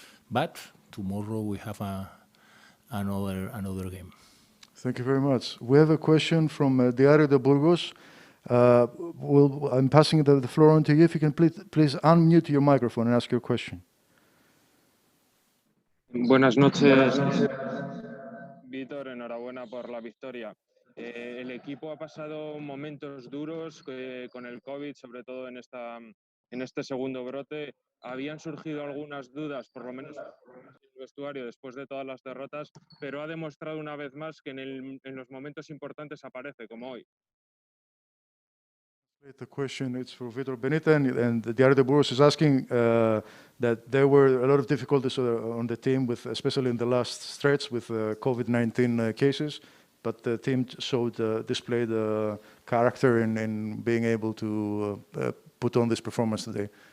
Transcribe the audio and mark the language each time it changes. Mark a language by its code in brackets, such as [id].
[en] But tomorrow we have another game. Thank you very much. We have a question from Diario de Burgos. I'm passing the floor on to you. If you can please unmute your microphone and ask your question. [es] Buenas noches, Víctor. Enhorabuena por la victoria. El equipo ha pasado momentos duros con el COVID, sobre todo en este segundo brote. Habían surgido algunas dudas, por lo menos en el vestuario, después de todas las derrotas, pero ha demostrado una vez más que en los momentos importantes aparece, como hoy. [en] The question is for Vitor Benite, and the Diario de Burgos is asking that there were a lot of difficulties on the team, especially in the last stretch with COVID-19 cases, but the team displayed character in being able to put on this performance today.